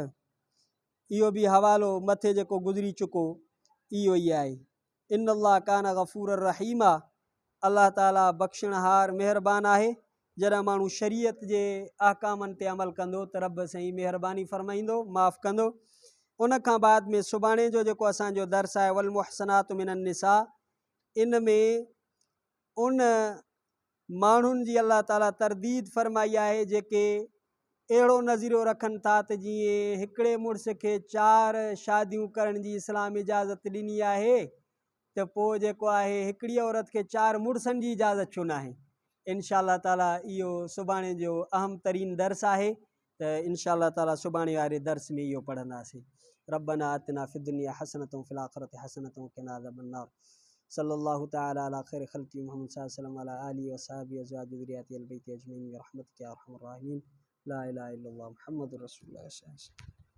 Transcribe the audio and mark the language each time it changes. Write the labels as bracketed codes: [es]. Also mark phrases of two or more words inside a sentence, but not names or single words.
[sd] इहो बि हवालो मथे जेको गुज़री चुको इहो ई आहे। [ar] إن الله كان غفور رحيما, الله تعالى [sd] बख़्शणहार महिरबान आहे। जॾहिं माण्हू शरीयत जे अहकामनि ते अमल कंदो त रब साईं महिरबानी फ़रमाईंदो, माफ़ु कंदो। उन खां बाद में सुभाणे जो जेको असांजो दर्स आहे [ar] والمحصنات من النساء, [sd] इन में उन माण्हुनि जी [ar] الله تعالى [sd] तरदीद फ़रमाई आहे जेके अहिड़ो नज़ीरो रखनि था त जीअं हिकिड़े मुड़ुस खे 4 शादियूं करण जी इस्लाम इजाज़त ॾिनी आहे, त पोइ जेको आहे हिकिड़ी औरत खे 4 मुड़ुसनि जी इजाज़त छो न आहे। [ar] إن شاء الله تعالى [sd] इहो सुभाणे जो अहम तरीन दर्स आहे, त [ar] إن شاء الله تعالى [sd] सुभाणे वारे दर्स में इहो पढ़ंदासीं। [ar] ربنا آتنا في الدنيا حسنة في الآخرة حسنة وقنا عذاب النار. صلى الله تعالى على خير خلق محمد صلى الله عليه وسلم وعلى آله وصحبه أزواجه وذريته البيت أجمعين برحمتك يا أرحم الراحمين. لا إله إلا الله محمد رسول الله.